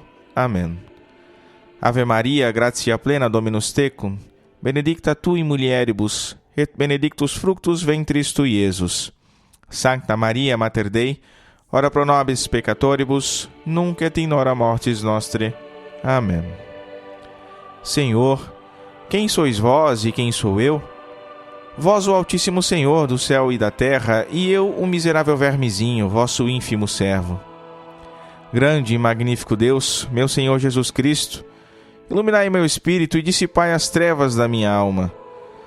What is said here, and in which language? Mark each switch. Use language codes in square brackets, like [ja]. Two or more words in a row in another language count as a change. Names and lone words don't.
[pt] Amém. [la] Ave Maria, gratia plena Dominus tecum, benedicta tu in mulieribus, et benedictus fructus ventris tui, Iesus. Sancta Maria, Mater Dei, ora pro nobis peccatoribus, nunc et in hora mortis nostre. [pt] Amém. Senhor, quem sois vós e quem sou eu? Vós, o Altíssimo Senhor do céu e da terra, e eu, o miserável vermezinho, vosso ínfimo servo. Grande e magnífico Deus, meu Senhor Jesus Cristo, iluminai meu espírito e dissipai as trevas da minha alma.